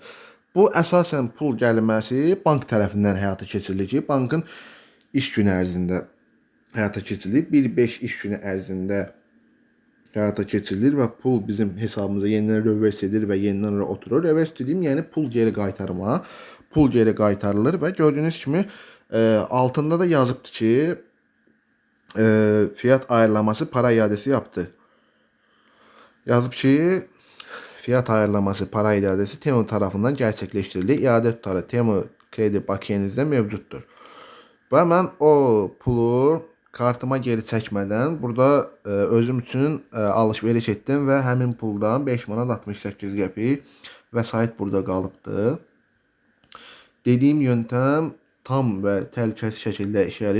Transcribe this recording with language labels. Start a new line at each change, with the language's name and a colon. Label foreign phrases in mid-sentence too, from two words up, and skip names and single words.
Azerbaijani: Bu əsasən pul gəlməsi bank tərəfindən həyata keçirilir ki, bankın iş günü ərzində həyata keçirilir. 1-5 iş günü ərzində həyata keçirilir və pul bizim hesabımıza yenidən revers edilir və yenidən oraya oturur. Revers dediyim, yəni pul geri qaytarılır və gördüyünüz kimi altında da yazıbdır ki,
Turkish: fiyat ayarlaması para iadesi yaptı.
Azerbaijani: Yazıb ki,
Turkish: fiyat ayarlaması para iadesi Temu tarafından gerçekleştirildi. İade tutarı Temu kredi bakiyenizdə mevcuddur.
Azerbaijani: Və mən o pulu kartıma geri çəkmədən burada özüm üçün alış-veriş etdim və həmin puldan 5 manat 68 qəpik vəsait burada qalıbdı. Dediyim yöntem tam və təhlükəsiz şəkildə işə yarayır.